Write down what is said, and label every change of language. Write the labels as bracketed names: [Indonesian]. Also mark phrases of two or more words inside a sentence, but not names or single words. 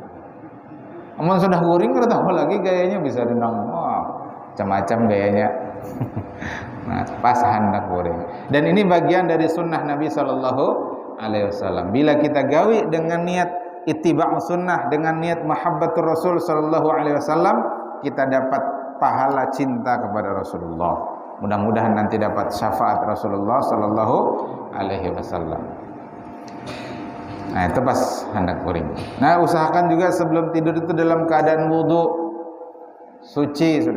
[Banjar] Amun sudah guring, kada tahu lagi gayanya bisa renang, macam-macam gayanya. Nah, pas hendak guring. Dan ini bagian dari sunnah Nabi [Arabic] Sallallahu Alaihi Wasallam. [Banjar] Bila kita gawi dengan niat ittiba' sunnah, dengan niat [Arabic] mahabbatur Rasul Sallallahu Alaihi Wasallam, [Indonesian] kita dapat pahala cinta kepada Rasulullah. Mudah-mudahan nanti dapat syafaat Rasulullah [Arabic] Sallallahu Alaihi Wasallam. [Banjar] Nah, itu pas hendak guring. [Indonesian] Nah, usahakan juga sebelum tidur itu dalam keadaan wudu, suci sudah.